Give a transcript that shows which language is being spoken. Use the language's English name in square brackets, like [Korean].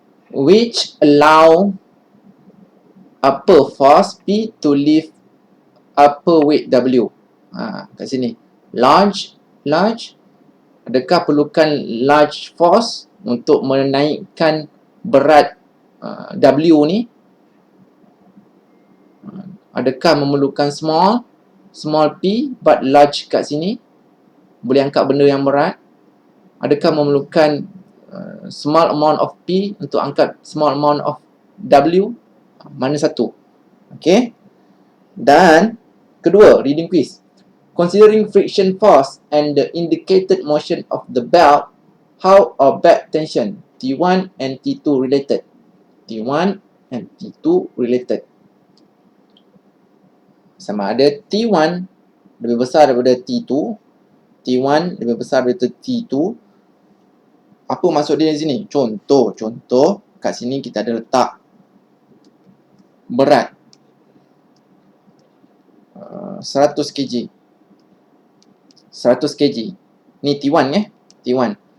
[English] Which allow upper force P to lift upper weight W. [Malay] Kat sini. Large. Adakah perlukan large force untuk menaikkan berat W ni? Adakah memerlukan [English] small P but large [Malay] kat sini? Boleh angkat benda yang berat? Adakah memerlukan [English] small amount of P [Malay] untuk angkat [English] small amount of W? [Malay] Mana satu? Okay. Dan kedua, reading quiz. [English] Considering friction force and the indicated motion of the belt, how are back tension T1 and T2 related? T1 and T2 related. [Malay] Sama ada T1 lebih besar daripada T2, T1 lebih besar daripada T2. Apa maksud dia di sini? Contoh kat sini kita ada letak berat 100 kg. 100 kg. Ni T1 ya. T1.